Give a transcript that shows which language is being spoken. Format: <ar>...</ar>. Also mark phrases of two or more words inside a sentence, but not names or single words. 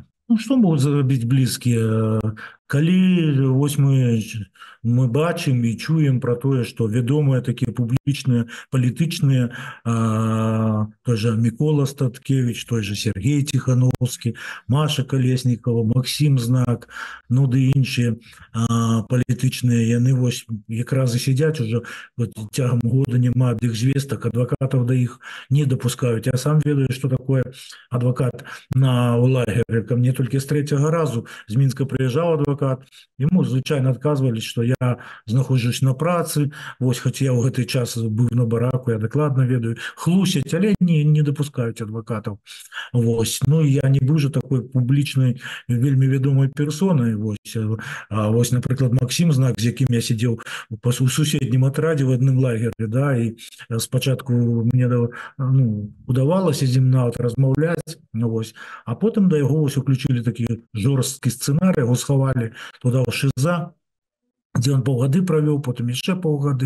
<be>Ну, што могуць зрабіць блізкія? Калі вось мы бачым і чуем пра тое, што вядомыя такія публічныя, палітычныя, той жа Мікола Статкевіч, той жа Сергей Ціхановскі, Маша Калеснікова, Максім Знак, ну ды іншыя палітычныя, яны вось якраз і сядзяць ужо цягам года, няма ад іх звестак, адвакатаў да іх не дапускаюць. Я сам ведаю, што такое адвакат на лагеры. Ко мне толькі з 3-го разу з Мінска прыязджаў адвакат, ему звычайно</be> <ru>отказывали, что</ru> <be>я знаходжусь на працы, вось, хоць я ў гэты час быў на бараку, я дакладна ведаю, хлусяць, але не дапускаюць адвакатаў. Вось, ну я не быў же такой публічнай, вельмі вядомай персонай. Вось, напрыклад, Максім Знак, з якім я сидзеў у суседнім атрадзе в адным лагеры, да, і спачатку мне удавалася з ім нават размаўляць, вось, а потым да яго вось уключили такі жорсткі сцэнарый, яго схавалі туда ў ШІЗА, дзе ён паўгады правёў, потым яшчэ паўгады.</be>